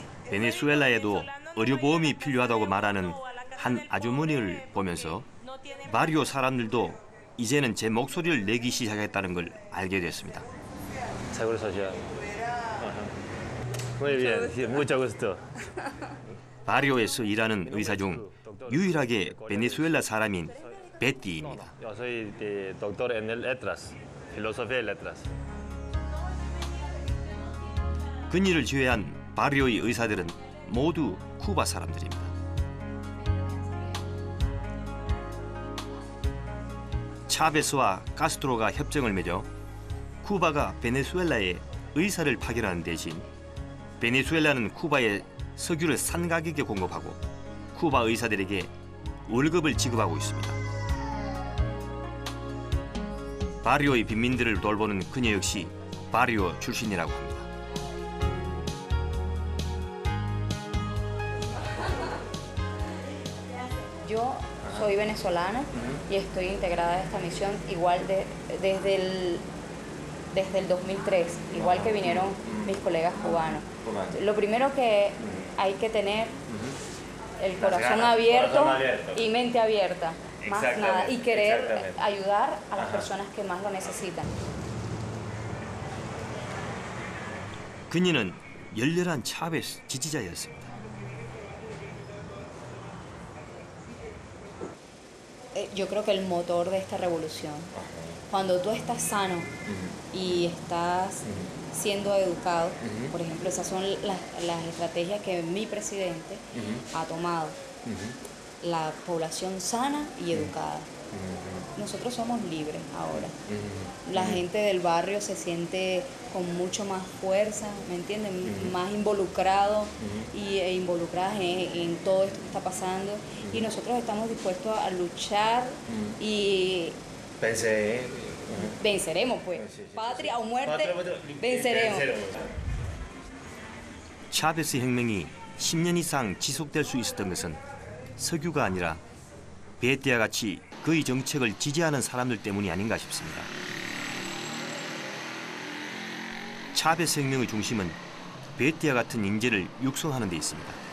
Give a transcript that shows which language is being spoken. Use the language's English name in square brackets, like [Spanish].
[Korean] 베네수엘라에도 의료보험이 필요하다고 말하는 한 아주머니를 보면서 바리오 사람들도 이제는 제 목소리를 내기 시작했다는 걸 알게 됐습니다. [Spanish] Seguro social. Muy bien, mucho gusto. [Korean] 바리오에서 일하는 의사 중 유일하게 베네수엘라 사람인 베티입니다. [Spanish] Yo soy doctor en letras, filosofía y letras. [Korean] 그녀를 제외한 바리오의 의사들은 모두 쿠바 사람들입니다. 차베스와 카스트로가 협정을 맺어 쿠바가 베네수엘라에 의사를 파견하는 대신 베네수엘라는 쿠바에 석유를 싼 가격에 공급하고 쿠바 의사들에게 월급을 지급하고 있습니다. 바리오의 빈민들을 돌보는 그녀 역시 바리오 출신이라고 합니다. [Spanish] Yo soy venezolana y estoy integrada a esta misión igual desde el 2003, igual que vinieron mis colegas cubanos. Lo primero que hay que tener el corazón abierto y mente abierta, más nada, y querer ayudar a las personas que más lo necesitan. [Korean] 그녀는 열렬한 차베스 지지자였습니다. [Spanish] Yo creo que el motor de esta revolución, cuando tú estás sano y estás siendo educado, por ejemplo, esas son las estrategias que mi presidente ha tomado, la población sana y educada. Nosotros somos libres ahora. La gente del barrio se siente con mucho más fuerza, ¿me entienden? Más involucrado e involucradas en todo esto que está pasando. Y nosotros estamos dispuestos a luchar y venceremos, pues. Patria o muerte, venceremos. [Korean] 차베스 혁명이 10년 이상 지속될 수 있었던 것은 석유가 아니라 베티와 같이 그의 정책을 지지하는 사람들 때문이 아닌가 싶습니다. 차베스 혁명의 중심은 베티와 같은 인재를 육성하는 데 있습니다.